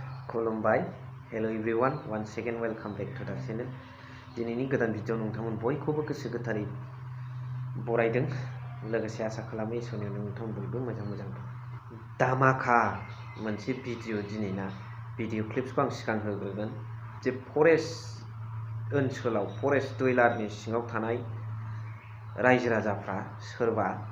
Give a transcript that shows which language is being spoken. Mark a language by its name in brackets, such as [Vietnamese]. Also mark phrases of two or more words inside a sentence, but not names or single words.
[Bodo] खुलुमबाय [English] hello everyone one second welcome back to the channel [Bodo] दिनैनि गोदान भिडिअ नोंथांमोन बयखौबो गोसो गोथारै बरायदों लोगोसे आसा खालामो इसोरनि नोंथांमोन बयबो मोजां धामाका मोनसे भिडिअ दिनैना [English] video clips [Bodo] आं सिगां होग्रोगोन जे फरेस्ट ओनसोलाव [English] forest dweller [Bodo] सिङाव थानाय रायजो राजाफ्रा सोरबा